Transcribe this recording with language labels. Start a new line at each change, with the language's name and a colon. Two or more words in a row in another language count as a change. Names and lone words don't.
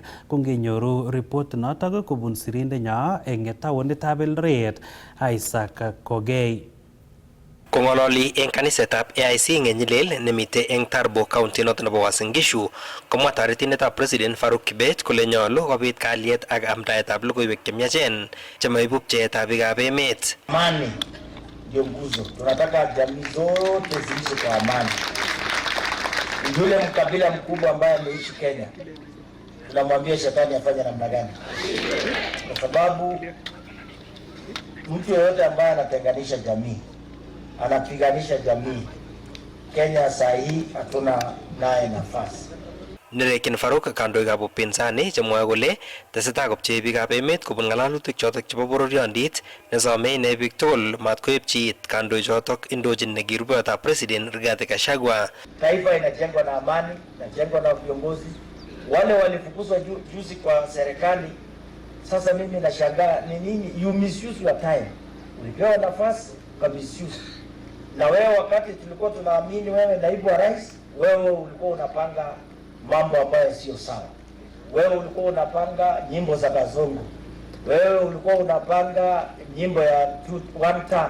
Kalenjin: Ngenyoru report notok kobun sirindenyo eng taonitab Eldoret, Isaac Kogei. Kong'ololi eng kanisetab AIC Ngenyilel nemite eng Tarbo County noto nebo Uasin Gishu, komwa toretindetab President Farouk Kibet kole nyolu kobit kalyet ak amdaetab logoiwek chemiachen chemaibu pcheetab biikab emet.
Swahili: Amani ndio nguzo. Tunataka jamii zote ziishi kwa amani. Yule mkabila mkubwa ambaye ameishi Kenya, tunamwambia shetani afanye namna gani? Kwa sababu mtu yeyote ambaye anatenganisha jamii, anapiganisha jamii, Kenya saa hii hatuna naye nafasi.
Kalenjin: Nerekin Farouk kandoikab upinzani chemwoe kole tesetai kopchei biikab emet kobun ng'alalutik chotok chebo bororiondit nesome ine biik tugul matkoepchi it kandoichotok indochin nekirupeyotab president Rigathi Gachagua.
Swahili: Taifa inajengwa na amani, inajengwa na viongozi. Wale walifukuzwa juzi kwa serikali, sasa mimi nashangaa ni nini?
English: You misuse your time.
Swahili: Ulipewa nafasi kwa misuse. Na wewe wakati tulikuwa tunaamini wewe naibu wa rais, wewe ulikuwa unapanga mambo ambayo sio sawa. Wewe ulikuwa unapanga nyimbo za Kazungu. Wewe ulikuwa unapanga nyimbo ya
English: one time.